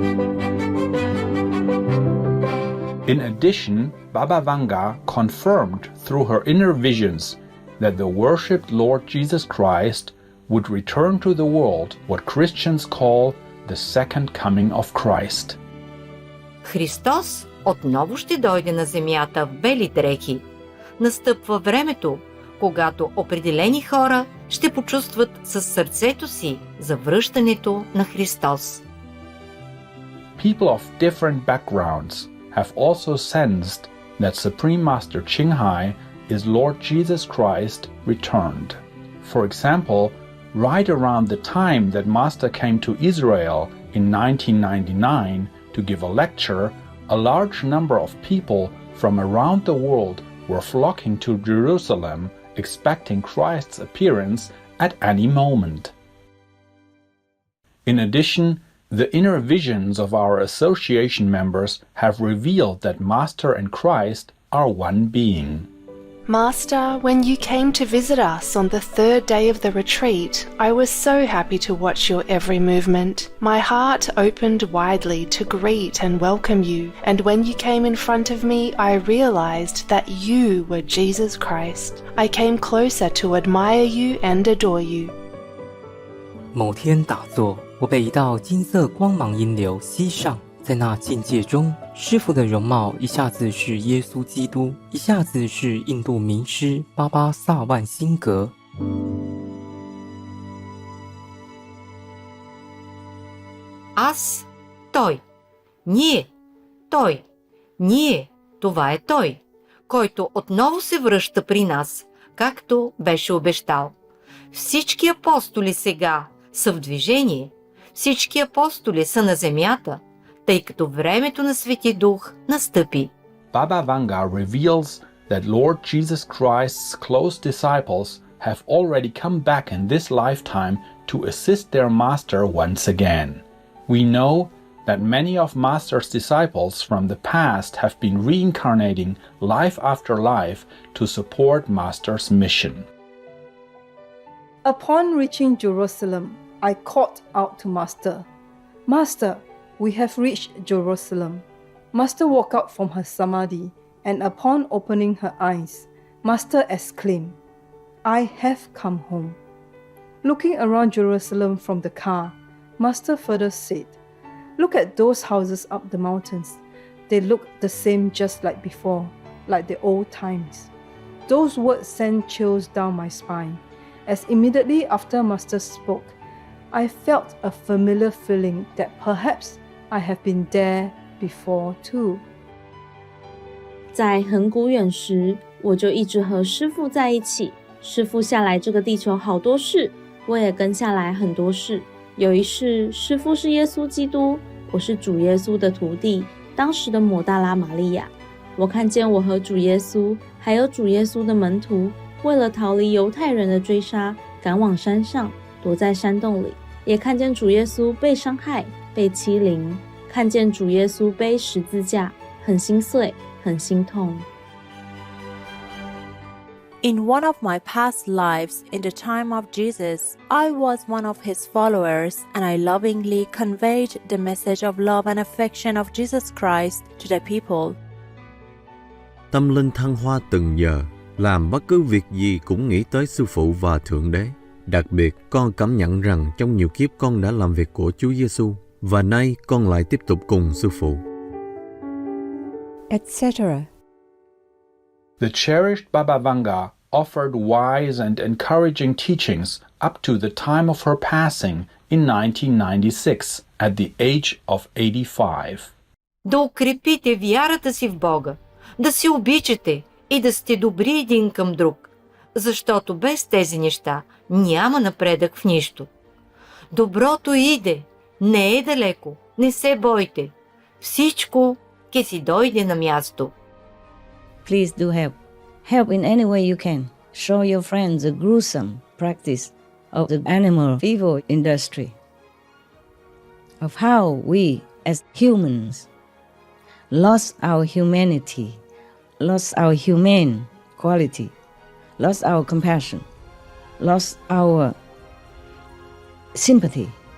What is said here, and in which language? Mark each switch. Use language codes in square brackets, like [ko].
[en] In addition, Baba Vanga confirmed through her inner visions that the worshipped Lord Jesus Christ would return to the world what Christians call the second coming of Christ. [bg] Христос отново ще дойде на земята в бели дрехи. Настъпва времето, когато определени хора ще почувстват със сърцето си за връщането на Христос. [en] People of different backgrounds have also sensed that Supreme Master Ching Hai is Lord Jesus Christ returned. For example, right around the time that Master came to Israel in 1999 to give a lecture, a large number of people from around the world were flocking to Jerusalem, expecting Christ's appearance at any moment. In addition, the inner visions of our association members have revealed that Master and Christ are one being. Master, when you came to visit us on the third day of the retreat, I was so happy to watch your every movement. My heart opened widely to greet and welcome you, and when you came in front of me, I realized that you were Jesus Christ. I came closer to admire you and adore you. [zh] 某天打坐，我被一道金色光芒阴流吸上，在那境界中，师父的容貌一下子是耶稣基督，一下子是印度名师巴巴萨万辛格。 [bg] Аз, той, ние, той, ние, това е той, който отново се връща при нас, както беше обещал. Всички апостоли сега са в движение, всички апостоли са на земята, тъй като времето на Свети Дух настъпи. [en] Baba Vanga reveals that Lord Jesus Christ's close disciples have already come back in this lifetime to assist their master once again. We know that many of Master's disciples from the past have been reincarnating life after life to support Master's mission. Upon reaching Jerusalem, I called out to Master, "Master, we have reached Jerusalem." Master woke up from her samadhi, and upon opening her eyes, Master exclaimed, "I have come home." Looking around Jerusalem from the car, Master further said, "Look at those houses up the mountains. They look the same just like before, like the old times." Those words sent chills down my spine, as immediately after Master spoke, I felt a familiar feeling that perhaps I have been there before too. [zh] 在很古远时，我就一直和师父在一起。师父下来这个地球好多事，我也跟下来很多事。有一世，师父是耶稣基督，我是主耶稣的徒弟，当时的抹大拉玛利亚。我看见我和主耶稣，还有主耶稣的门徒，为了逃离犹太人的追杀，赶往山上，躲在山洞里。也看见主耶稣被伤害，被欺凌，看见主耶稣背十字架，很心碎，很心痛。 [en] In one of my past lives, in the time of Jesus, I was one of his followers, and I lovingly conveyed the message of love and affection of Jesus Christ to the people. [vi] Tâm linh thăng hoa từng giờ, làm bất cứ việc gì cũng nghĩ tới Sư Phụ và Thượng Đế. Đặc biệt, con cảm nhận rằng trong nhiều kiếp con đã làm việc của Chúa Giêsu, và nay con lại tiếp tục cùng Sư Phụ. [en] Etc. The cherished Baba Vanga offered wise and encouraging teachings up to the time of her passing in 1996 at the age of 85. [bg] Да укрепите вярата си в Бога, да се обичате и да сте добри един към друг, защото без тези неща няма напредък в нищо. Доброто иде, не е далеко, не се бойте. Всичко ке си дойде на място. [en] Please do help. Help in any way you can. Show your friends the gruesome practice of the animal fever industry, of how we as humans lost our humanity, lost our humane quality, lost our compassion, lost our sympathy.